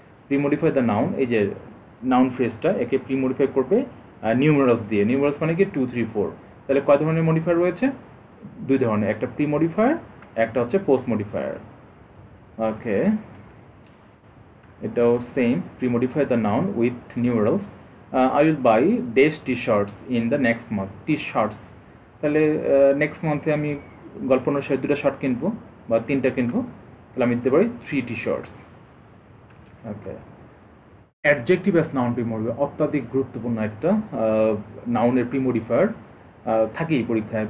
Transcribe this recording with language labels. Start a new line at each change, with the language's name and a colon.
English: pre modify the noun,
Bangla: এই যে noun ফ্রেজটা একে প্রি মডিফাই করবে নিউমেরালস দিয়ে। নিউমেরালস মানে কি 2 3 4। তাহলে কয় ধরনের মডিফায়ার রয়েছে? 2 ধরনের, একটা প্রি মডিফায়ার, একটা হচ্ছে পোস্ট মডিফায়ার। ওকে, এটাও same,
English: Pre modify the noun with numerals. I will buy dash t-shirts in the next month.
Bangla: T-shirts, তাহলে নেক্সট মান্থে আমি গল্প অনুসারে 2টা শার্ট কিনবো বা 3টা কিনবো, তাহলে আমি দিতে পারি 3 t-shirts। ওকে,
English: adjective as noun premodifier
Bangla: অত্যাধিক গুরুত্বপূর্ণ একটা নাউনের প্রিমডিফায়ার থাকেই পরীক্ষায়।